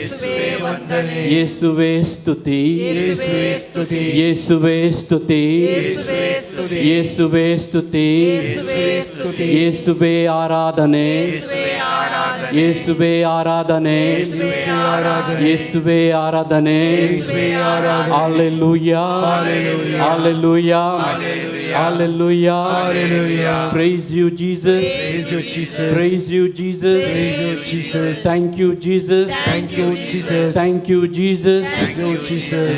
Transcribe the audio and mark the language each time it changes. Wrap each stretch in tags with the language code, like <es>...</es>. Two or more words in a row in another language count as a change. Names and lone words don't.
<kn>ಯೇಸುವೇ ಸ್ತುತಿ. ಯೇಸುವೇ ಸ್ತುತಿ. ಯೇಸುವೇ ಸ್ತುತಿ. ಯೇಸುವೇ ಆರಾಧನೆ. ಯೇಸುವೇ ಆರಾಧನೆ. ಯೇಸುವೇ ಆರಾಧನೆ.</kn> <en>Hallelujah. Hallelujah. Hallelujah. Praise you, Jesus. Praise you, Jesus. Praise you, Jesus. Praise you, Jesus. Thank you, Jesus. Thank you, Jesus. Thank you, Jesus. Thank you, Jesus.</en>